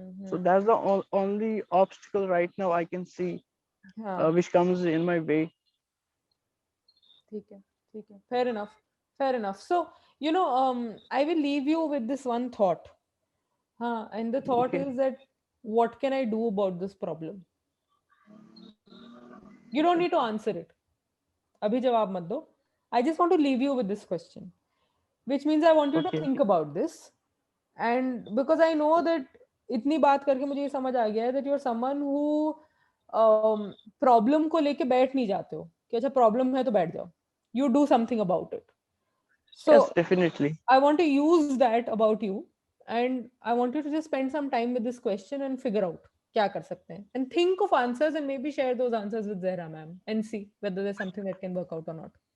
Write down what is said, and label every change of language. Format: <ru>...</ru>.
<en>So that's the only obstacle right now I can see, which comes in my way.</en> <hi>ठीक है,</hi> <en>fair enough. So I will leave you with this one thought, and the thought Okay. is that what can I do about this problem? You don't need to answer it.</en> <hi>Abhi jawab mat do.</hi> <en>I just want to leave you with this question, which means I want you to Okay. think about this. And because I know that</en> <hi>इतनी बात करके मुझे ये समझ आ गया है</hi> <en>that you are someone who</en> <hi>problem को लेके बैठ नहीं जाते हो कि अच्छा problem है तो बैठ जाओ.</hi> <en>You do something about it. So Yes, definitely. I want to use that about you, and I want you to just spend some time with this question and figure out</en> <hi>क्या कर सकते हैं,</hi> <en>and think of answers and maybe share those answers with Zehra ma'am and see whether there's something that can work out or not.</en>